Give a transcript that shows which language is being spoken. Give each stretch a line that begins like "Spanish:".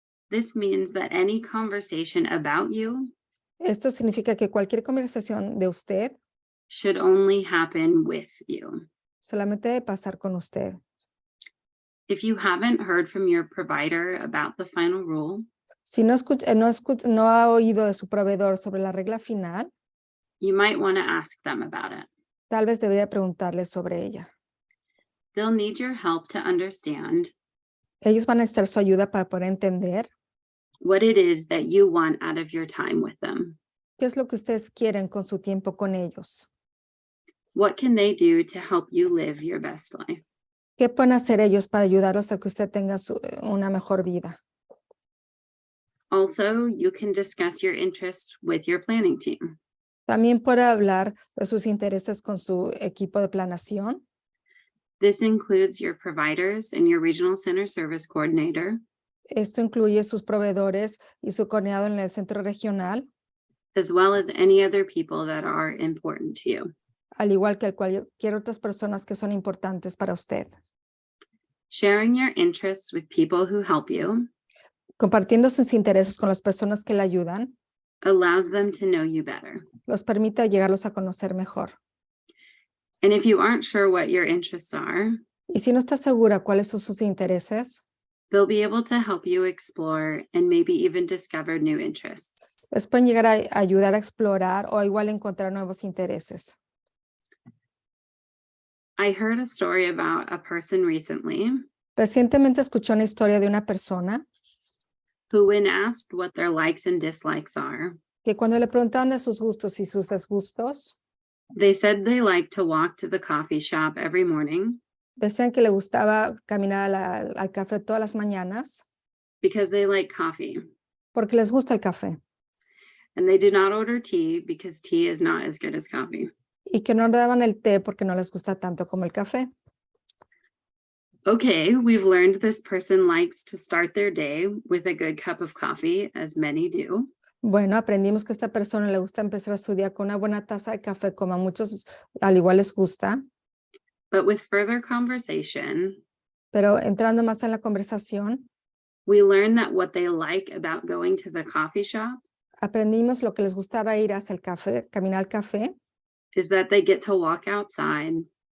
English: This means that any conversation about you
Spanish: Esto significa que cualquier conversación de usted
English: should only happen with you.
Spanish: solamente debe pasar con usted.
English: If you haven't heard from your provider about the final rule,
Spanish: Si no ha oído de su proveedor sobre la regla final,
English: you might want to ask them about it.
Spanish: tal vez debería preguntarle sobre ella.
English: They'll need your help to understand
Spanish: Ellos van a necesitar su ayuda para poder entender
English: what it is that you want out of your time with them.
Spanish: qué es lo que ustedes quieren con su tiempo con ellos.
English: What can they do to help you live your best life?
Spanish: ¿Qué pueden hacer ellos para ayudarlos a que usted tenga una mejor vida?
English: Also, you can discuss your interests with your planning team.
Spanish: También puede hablar de sus intereses con su equipo de planeación.
English: This includes your providers and your regional center service coordinator,
Spanish: Esto incluye sus proveedores y su coordinador en el centro regional,
English: as well as any other people that are important to you.
Spanish: al igual que cualquier otras personas que son importantes para usted.
English: Sharing your interests with people who help you
Spanish: Compartiendo sus intereses con las personas que le ayudan,
English: allows them to know you better.
Spanish: los permite llegarlos a conocer mejor.
English: And if you aren't sure what your interests are,
Spanish: Y si no está segura cuáles son sus intereses,
English: they'll be able to help you explore and maybe even discover new interests.
Spanish: les pueden llegar a ayudar a explorar o igual encontrar nuevos intereses.
English: I heard a story about a person recently
Spanish: Recientemente escuché una historia de una persona
English: who, when asked what their likes and dislikes are,
Spanish: que cuando le preguntaban de sus gustos y sus desgustos,
English: they said they like to walk to the coffee shop every morning
Spanish: decían que le gustaba caminar al café todas las mañanas
English: because they like coffee,
Spanish: porque les gusta el café
English: and they do not order tea because tea is not as good as coffee.
Spanish: y que no daban el té porque no les gusta tanto como el café.
English: Okay, we've learned this person likes to start their day with a good cup of coffee, as many do.
Spanish: Bueno, aprendimos que a esta persona le gusta empezar su día con una buena taza de café, como a muchos al igual les gusta.
English: But with further conversation,
Spanish: Pero entrando más en la conversación,
English: we learn that what they like about going to the coffee shop
Spanish: aprendimos lo que les gustaba ir hacia el café, caminar al café,
English: is that they get to walk outside.